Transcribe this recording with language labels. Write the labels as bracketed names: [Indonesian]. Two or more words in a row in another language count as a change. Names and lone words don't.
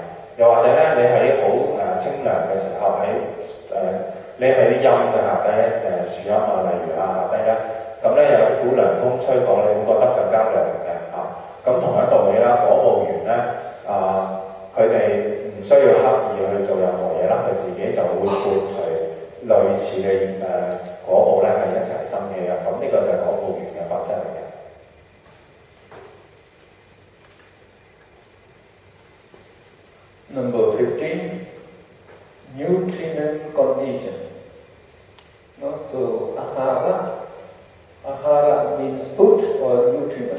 [Cantonese] 又或者咧，你喺好清涼嘅時候，你喺啲陰嘅下低咧，樹陰例如下低咧，咁咧有股涼風吹過，你會覺得更加涼嘅咁同一道理啦，果報緣咧佢哋唔需要刻意去做任何嘢啦，佢自己就會伴隨類似嘅果報咧係一齊生起嘅。咁呢個就係果報緣嘅法則嚟嘅。 [English] Number 15, nutriment condition. So ahara means food or nutriment.